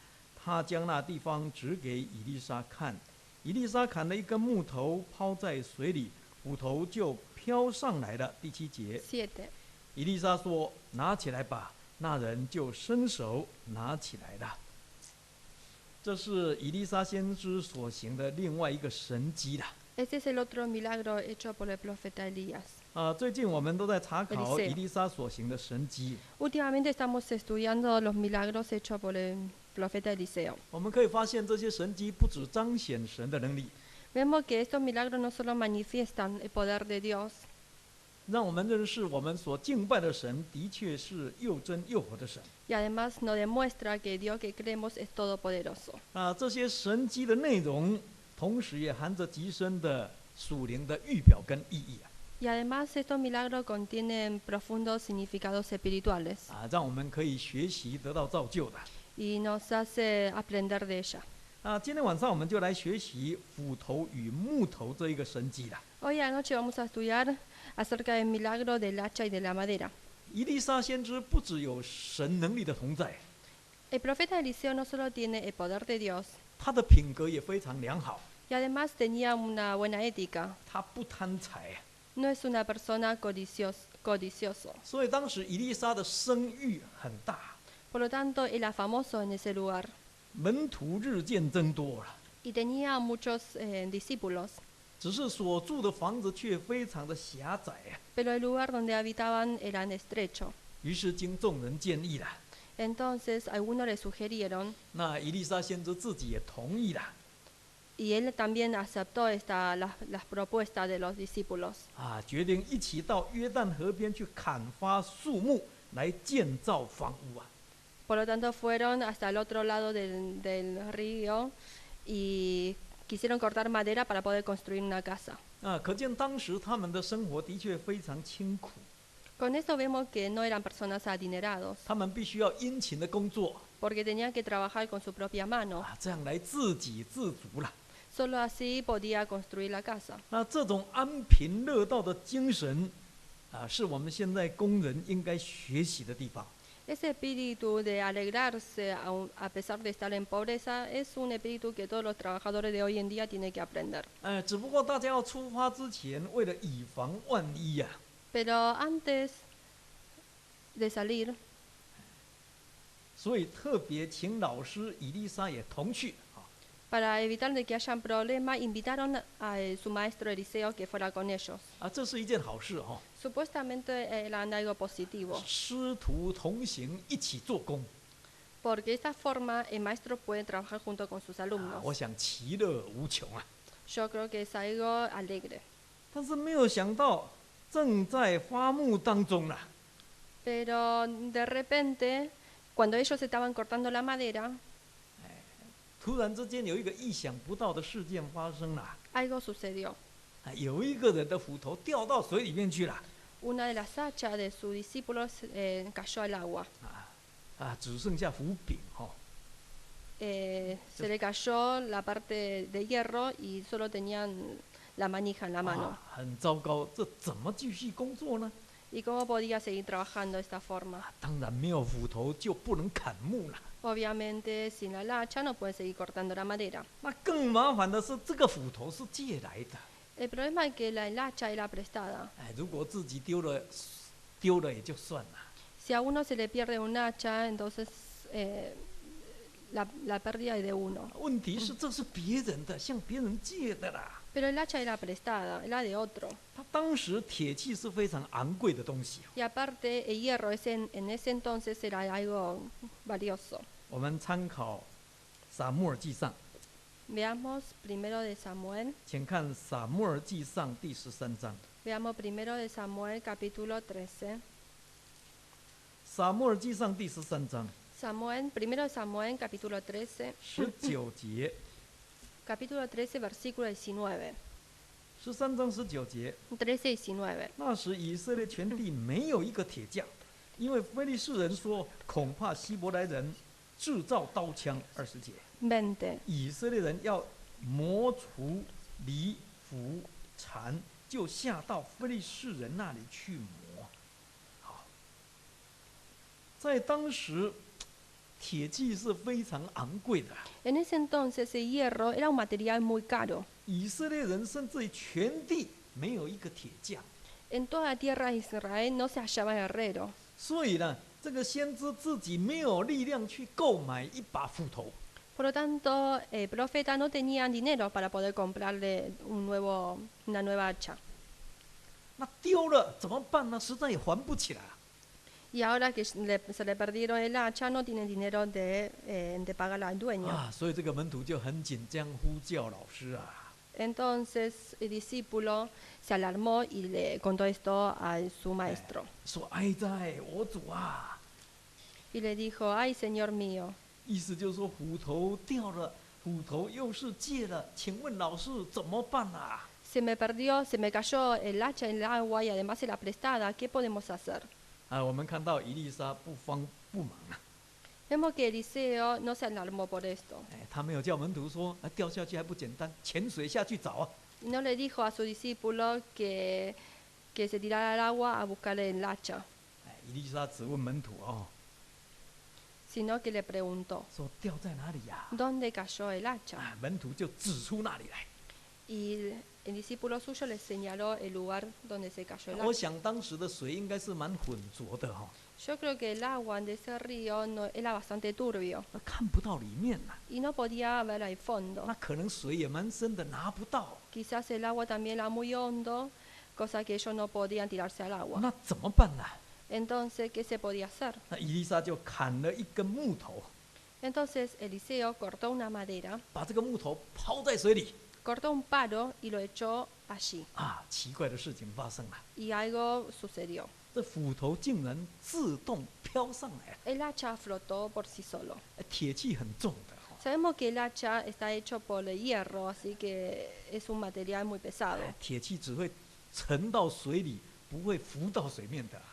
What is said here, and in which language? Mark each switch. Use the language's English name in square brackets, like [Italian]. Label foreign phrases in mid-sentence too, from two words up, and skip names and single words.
[Chinese] 他将那地方指给以利沙看。以利沙砍了一根木头，抛在水里，斧头就飘上来了。第7节， 7. 以利沙说：“拿起来吧。”那人就伸手拿起来了。这是以利沙先知所行的另外一个神迹了。 [Spanish] Este es el otro milagro hecho por el profeta Elías. [Chinese] 最近我们都在查考 Eliseo 以利沙所行的神迹。 [Spanish] Últimamente estamos estudiando los milagros hechos por el profeta Eliseo. [Chinese] 我们可以发现，这些神迹不只彰显神的能力， [Spanish] Vemos que estos milagros no solo manifiestan el poder de Dios, [Chinese] 让我们认识我们所敬拜的神的确是又真又活的神。 [Spanish] y además nos demuestra que Dios que creemos es todopoderoso. [Chinese] 这些神迹的内容，同时也含着极深的属灵的预表跟意义。 [Spanish] Y además estos milagros contienen profundos significados espirituales [Chinese] 让我们可以学习得到造就的。 [Spanish] y nos hace aprender de ella. [Chinese] 今天晚上我们就来学习斧头与木头这一个神迹了。 [Spanish] Hoy a la noche vamos a estudiar acerca del milagro del hacha y de la madera. [Chinese] 以利沙先知不只有神能力的同在， [Spanish] El profeta Eliseo no solo tiene el poder de Dios, [Chinese] 他的品格也非常良好， [Spanish] y además tenía una buena ética. [Chinese] 他不贪财。 [Spanish] No es una persona codicioso. [Chinese] 所以当时以利沙的声誉很大， [Spanish] Por lo tanto, era famoso en ese lugar [Chinese] 门徒日渐增多了。 [Spanish] y tenía muchos discípulos, [Chinese] 只是所住的房子却非常的狭窄。 [Spanish] pero el lugar donde habitaban era estrecho. [Chinese] 于是经众人建议了， [Spanish] Entonces, algunos le sugirieron, [Chinese] 那以利沙先知自己也同意了。 [Spanish] y él también aceptó las propuestas de los discípulos. [Chinese] 决定一起到约旦河边去砍伐树木，来建造房屋。 [Spanish] Por lo tanto, fueron hasta el otro lado del río y quisieron cortar madera para poder construir una casa. [Chinese] 可见当时他们的生活的确非常清苦， [Spanish] Con esto vemos que no eran personas adinerados, [Chinese] 他们必须要殷勤的工作， [Spanish] porque tenían que trabajar con su propia mano. [Chinese] 这样来自给自足了。 [Spanish] Solo así podía construir la casa. [Chinese] 那这种安贫乐道的精神，是我们现在工人应该学习的地方。 [Spanish] Ese espíritu de alegrarse a pesar de estar en pobreza es un espíritu que todos los trabajadores de hoy en día tienen que aprender. [Chinese] 只不过大家要出发之前，为了以防万一呀， [Spanish] Pero antes de salir, [Chinese] 所以特别请老师以利沙也同去。 [Spanish] para evitar de que hayan problemas, invitaron a su maestro Eliseo que fuera con ellos. [Chinese] 这是一件好事。 [Spanish] Supuestamente era algo positivo, [Chinese] 师徒同行，一起做工， [Spanish] porque de esta forma el maestro puede trabajar junto con sus alumnos. [Chinese] 我想其乐无穷。 [Spanish] Yo creo que es algo alegre. [Chinese] 但是没有想到，正在发木当中了。 [Spanish] Pero de repente, cuando ellos estaban cortando la madera, [Chinese] 突然之间有一个意想不到的事件发生了。 [Spanish] algo sucedió. [Chinese] 有一个人的斧头掉到水里面去了。 [Spanish] Una de las hachas de sus discípulos cayó al agua. [Chinese] 只剩下斧柄。 [Spanish] Se le cayó la parte de hierro y solo tenían la manija en la mano. [Chinese] 很糟糕，这怎么继续工作呢？ [Spanish] ¿Y cómo podía seguir trabajando de esta forma? [Chinese] 当然没有斧头就不能砍木了。 [Spanish] Obviamente, sin la hacha no pueden seguir cortando la madera. [Chinese] 那更麻烦的是，这个斧头是借来的。 [Spanish] El problema es que el hacha era prestada. [Chinese] 如果自己丢了也就算了。 [Spanish] Si a uno se le pierde un hacha, entonces la pérdida es de uno. [Chinese] 问题是这是别人的，向别人借的啦。 [Spanish] Pero el hacha era prestada, era de otro. [Chinese] 他当时铁器是非常昂贵的东西。 [Spanish] Y aparte, el hierro en ese entonces era algo valioso. [Chinese] 我们参考撒母耳记上， [Spanish] Veamos primero de Samuel. [Chinese] 请看撒母耳记上第13章。 [Spanish] Veamos primero de Samuel, capítulo 13. [Chinese] 撒母耳记上第13章 [Spanish] Primero de Samuel, capítulo 13. [Chinese] 19节 [Spanish] Capítulo 13, versículo 19. [Chinese] ，13 章19节。 [Spanish] 13 y 19. [Chinese] 那时以色列全地没有一个铁匠，因为非利士人说，恐怕希伯来人制造刀枪。20节， 20. 以色列人要磨除犁、斧、铲，就下到非利士人那里去磨。好，在当时，铁器是非常昂贵的。 [Spanish] En ese entonces el hierro era un material muy caro. [Chinese] 以色列人甚至于全地没有一个铁匠， [Spanish] En toda la tierra de Israel no se hallaba herrero. [Chinese] 所以呢，这个先知自己没有力量去购买一把斧头。 [Spanish] Por lo tanto, el profeta no tenía dinero para poder comprarle una nueva hacha. [Chinese] 那丢了怎么办呢？实在也还不起来。 [Spanish] Y ahora que se le perdieron el hacha, no tienen dinero de pagar al dueño. [Chinese] 所以这个门徒就很紧张，呼叫老师啊。 [Spanish] Entonces el discípulo se alarmó y le contó esto a su maestro. [Chinese] 说：“哀哉，我主啊！” [Spanish] Y le dijo, ay, Señor mío. [Chinese] 意思就是说斧头掉了，斧头又是借了，请问老师怎么办啊？ [Spanish] Se me perdió, se me cayó el hacha en el agua y además era prestada. ¿Qué podemos hacer? [Chinese] 我们看到以利沙不慌不忙啊， [Spanish] Vemos que Eliseo no se alarmó por esto. [Chinese] 他没有叫门徒说，掉下去还不简单，潜水下去找啊。 [Spanish] Y no le dijo a su discípulo que se tirara al agua a buscarle el hacha, [Chinese] 以利沙只问门徒 [Spanish] sino que le preguntó, [Chinese] 说掉在哪里呀？ [Spanish] ¿dónde cayó el hacha? [Chinese] 门徒就指出那里来。 [Spanish] Y el discípulo suyo le señaló el lugar donde se cayó el [Chinese] 我 [Spanish] hacha. [Chinese] 想当时的水应该是蛮浑浊的 [Spanish] Yo creo que el agua de ese río era bastante turbio [Chinese] 看不到里面呐。 [Spanish] y no podía ver al fondo. [Chinese] 那可能水也蛮深的，拿不到。 [Spanish] Quizás el agua también era muy hondo, cosa que ellos no podían tirarse al agua. [Chinese] 那怎么办呢？ [Spanish] Entonces, ¿qué se podía hacer? [Chinese] 那以利沙就砍了一根木头， [Spanish] Entonces Eliseo cortó una madera, [Chinese] 把这个木头抛在水里。 [Spanish] cortó un palo y lo echó allí. [Chinese] 奇怪的事情发生了， [Spanish] Y algo sucedió. [Chinese] 这斧头竟然自动飘上来了。 [Spanish] El hacha flotó por sí solo. [Chinese] 铁器很重的 [Spanish] Sabemos que el hacha está hecho por el hierro, así que es un material muy pesado. [Chinese] 铁器只会沉到水里，不会浮到水面的。